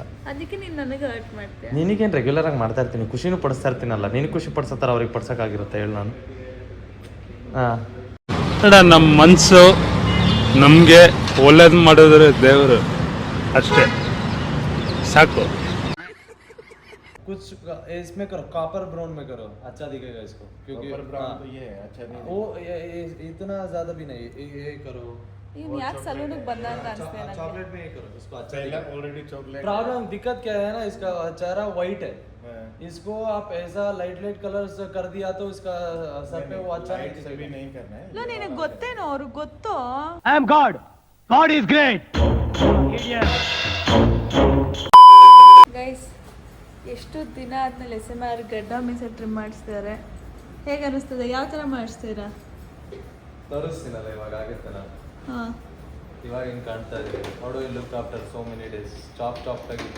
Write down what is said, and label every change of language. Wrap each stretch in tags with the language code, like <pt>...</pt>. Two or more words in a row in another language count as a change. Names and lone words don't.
<kn>ನಿನಗೇನು ರೆಗ್ಯುಲರ್ ಆಗಿ ಮಾಡ್ತಾ ಇರ್ತೀನಿ, ಖುಷಿನೂ ಪಡಿಸ್ತಾ ಇರ್ತೀನಲ್ಲ. ನಿನಗೆ ಖುಷಿ ಪಡಿಸತ್ತಾರ ಅವ್ರಿಗೆ ಪಡ್ಸೋಕ್ಕಾಗಿರುತ್ತೆ ಹೇಳಿ ನಾನು. ನಮ್ಮ ಮನಸ್ಸು ನಮಗೆ ಒಳ್ಳೇದು ಮಾಡಿದ್ರೆ ದೇವರು ಅಷ್ಟೇ ಸಾಕು.</kn> <hi>कुछ इसमें करो,</hi> <en>copper brown</en> <hi>में करो, अच्छा दिखेगा इसको. क्योंकि</hi> <en>copper brown</en> <hi>तो ये अच्छा नहीं, वो इतना ज्यादा भी नहीं. ये करो,</hi> <kn>ಇವ್ನು ಯಾಕೆ ಸಲೂನಿಗೆ ಬಂದ ಅಂತ ಅನಿಸ್ತೆ ನನಗೆ.</kn> <hi>चॉकलेट में ही करो इसको अच्छा</hi> <en>already chocolate</en> <hi>प्रॉब्लम दिक्कत क्या है ना, इसका चेहरा वाइट है, इसको आप ऐसा</hi> <en>light light colors</en> <hi>कर दिया तो इसका सर पे वो अच्छा नहीं भी दिखेगा. नहीं करना है.</hi> <kn>ಇಲ್ಲ ನಿನಗೆ ಗೊತ್ತೇನೋ, ಅವ್ರಿಗೆ ಗೊತ್ತೋ.</kn> <en>I am God. God is great.</en> <kn>ಗೈಸ್, ಎಷ್ಟು ದಿನ ಆದ್ಮೇಲೆ SMR ಗಡ್ಡ ಮೀಸೆ ಟ್ರಿಮ್ ಮಾಡಿಸ್ತಿದ್ದಾರೆ. ಹೇಗೆ ಅನಿಸ್ತದೆ? ಯಾವ ಥರ ಮಾಡಿಸ್ತೀರಾ? ತೋರಿಸ್ತೀನಲ್ಲ ಇವಾಗ ಆಗುತ್ತಲ್ಲ, ಹಾಂ, ಇವಾಗ ಹಿಂಗೆ ಕಾಣ್ತಾ ಇದೆ. ನೋಡು,</kn> <en>look after so many days chop</en> <kn>ಆಗಿದೆ.</kn>